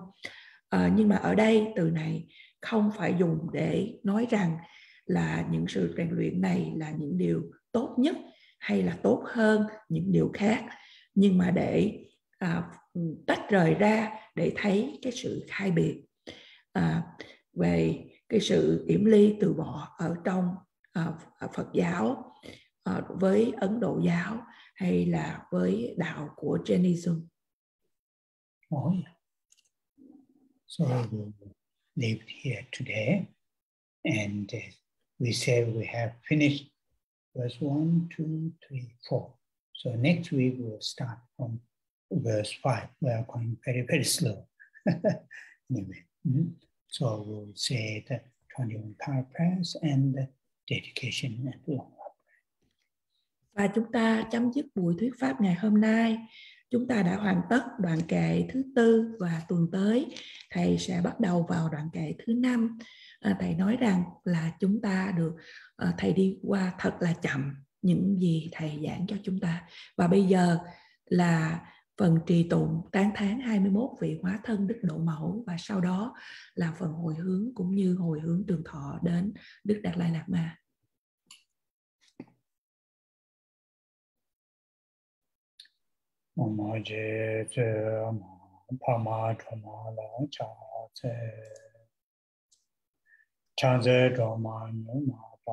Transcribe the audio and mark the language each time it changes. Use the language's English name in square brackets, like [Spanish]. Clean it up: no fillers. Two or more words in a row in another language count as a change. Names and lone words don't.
[Vietnamese] Nhưng mà ở đây từ này không phải dùng để nói rằng là những sự rèn luyện này là những điều tốt nhất hay là tốt hơn những điều khác, nhưng mà để tách rời ra để thấy cái sự khác biệt. về cái sự yểm ly từ bỏ ở trong Phật giáo với Ấn Độ giáo hay là với đạo của Jainism? [English] Oh, yeah. So we live here today, and we say we have finished verse 1, 2, 3, 4. So next week we'll start from verse 5. We are going very, very slow. Anyway, so we'll say the 21 power prayers and the dedication and long love. [Vietnamese] Và chúng ta chấm dứt buổi thuyết pháp ngày hôm nay. Chúng ta đã hoàn tất đoạn kệ thứ 4 và tuần tới thầy sẽ bắt đầu vào đoạn kệ thứ 5. Thầy nói rằng là chúng ta được thầy đi qua thật là chậm những gì thầy giảng cho chúng ta. Và bây giờ là phần trì tụng tán thán 21 vị hóa thân Đức Độ Mẫu, và sau đó là phần hồi hướng cũng như hồi hướng trường thọ đến Đức Đạt Lai Lạt Ma. Mama je je pama choma la cha se cha ze choma nyu ma pa